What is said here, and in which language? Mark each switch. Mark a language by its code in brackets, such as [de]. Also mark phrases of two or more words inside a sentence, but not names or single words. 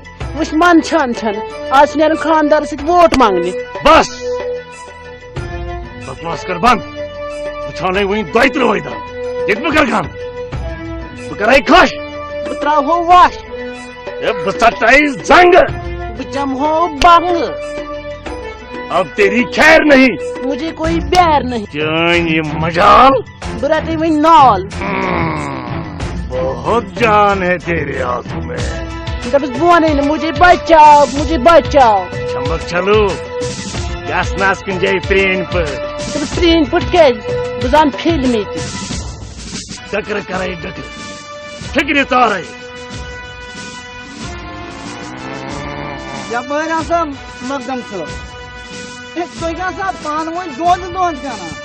[ks] وٕچھ منٛدچھان چھنہٕ آز چھِ نیران خاندارس سۭتۍ ووٹ منٛگنہِ بس بکواس کر بند بہٕ ژھانڈے وۄنۍ 2-3 دۄہ ییٚتہِ بہٕ کرٕ کٲم بہٕ کرے خۄش بہٕ تراوہو وش ہے بہٕ ژٹے زنگہٕ بہٕ چمہو بنگہٕ [ur] اب تیری خیر نہیں مجھے کوئی پیار نہیں [ks] چٲنۍ یہِ مجال بہٕ رٹے وۄنۍ نال [ur] بہت جان ہے تیرے ہاتھوں میں [ks] دپس بہٕ ونے نہٕ [ur] مجھے بچاو [ks] چمک چلو گژھ نہ کُنہِ جایہِ پرٛٲنۍ پٲٹھۍ دپس پرٛٲنۍ پٲٹھۍ کیٛازِ بہٕ زانہٕ فِلمہِ تہِ ڈکرٕ کرے ڈکرٕ فِکرِ ژارے یپٲرۍ ہسا مقدم صٲب تُہۍ گژھا پانہٕ ؤنۍ دۄن کران